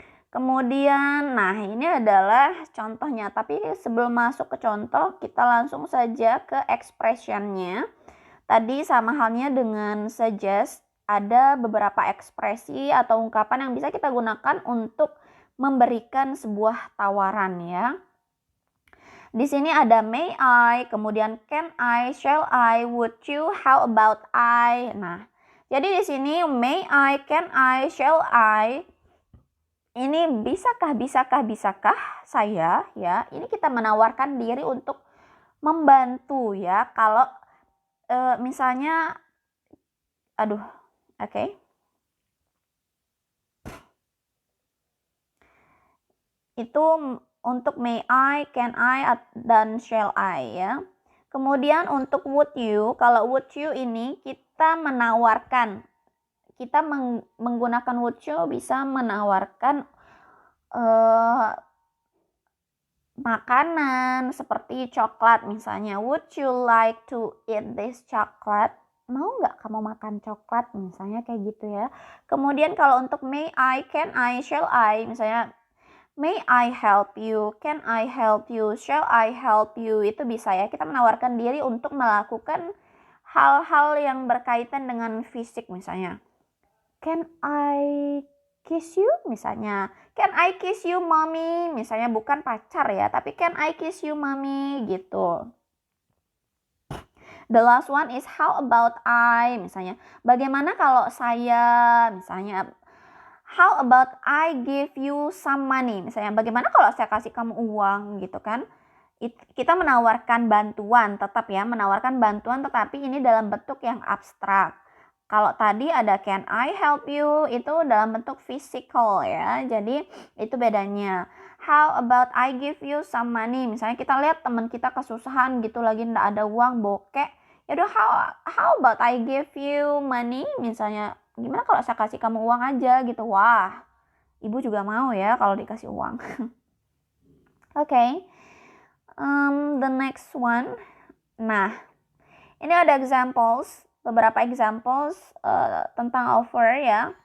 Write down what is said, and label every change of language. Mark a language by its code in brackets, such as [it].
[id] Kemudian, nah ini adalah contohnya, tapi sebelum masuk ke contoh, kita langsung saja ke expressionnya. Tadi sama halnya dengan suggest, ada beberapa ekspresi atau ungkapan yang bisa kita gunakan untuk memberikan sebuah tawaran ya. Di sini ada [en] may I, kemudian can I, shall I, would you, how about I. [id] Nah, jadi di sini may I, can I, shall I, ini bisakah saya ya. Ini kita menawarkan diri untuk membantu ya. Kalau misalnya oke. Itu untuk may I, can I, dan shall I ya. Kemudian untuk would you, kalau would you ini kita menawarkan, kita menggunakan would you bisa menawarkan makanan seperti coklat misalnya. [en] Would you like to eat this chocolate? [id] Mau nggak kamu makan coklat misalnya, kayak gitu ya. Kemudian kalau untuk [en] may I, can I, shall I, misalnya may I help you, [id] can I help you, shall I help you, itu bisa ya, kita menawarkan diri untuk melakukan hal-hal yang berkaitan dengan fisik, misalnya can I [en] kiss you [id] misalnya. [en] Can I kiss you mommy? [id] Misalnya bukan pacar ya, tapi [en] can I kiss you mommy [id] gitu. [en] The last one is how about I? [id] Misalnya, bagaimana kalau saya? Misalnya, [en] how about I give you some money? [id] Misalnya, bagaimana kalau saya kasih kamu uang gitu kan? Kita menawarkan bantuan, tetap ya, menawarkan bantuan tetapi ini dalam bentuk yang abstrak. Kalau tadi ada [en] can I help you, [id] itu dalam bentuk physical ya. Jadi itu bedanya. [en] How about I give you some money? [id] Misalnya kita lihat teman kita kesusahan gitu lagi nggak ada uang, bokek. [en] Yaudah how about I give you money? [id] Misalnya gimana kalau saya kasih kamu uang aja gitu. Wah, ibu juga mau ya kalau dikasih uang. [en] Oke. The next one. [id] Nah, ini ada examples, beberapa examples tentang offer ya.